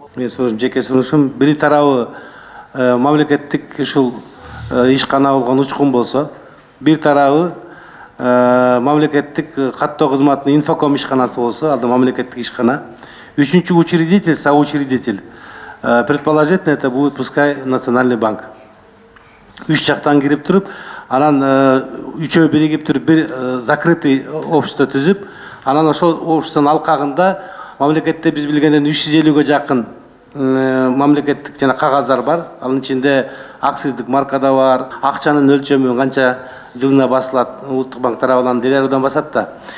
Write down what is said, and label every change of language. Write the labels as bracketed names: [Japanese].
[Kyrgyz] Мен жеке сунушум бир тарабы мамлекеттик ушул ишкана болгон Учкун болсо, бир тарабы мамлекеттик каттоо кызматынын Инфоком ишканасы болсо, ал да мамлекеттик ишкана. [Russian] Üçüncü учредитель, соучредитель. Предположительно, это будет пускай Национальный банк. [Kyrgyz] Үч жактан кирип туруп, анан үчөө биригип туруп бир [Russian] закрытый общество [Kyrgyz] түзүп, анан ошол обществонун алкагында мамлекетте биз билгенден 350-ге жакын мамлекеттик жана кагаздар бар. Анын ичинде акциздик марка да бар, акчанын өлчөмү канча жылына басылат, Улуттук банк тарабынан деляруудан басат да.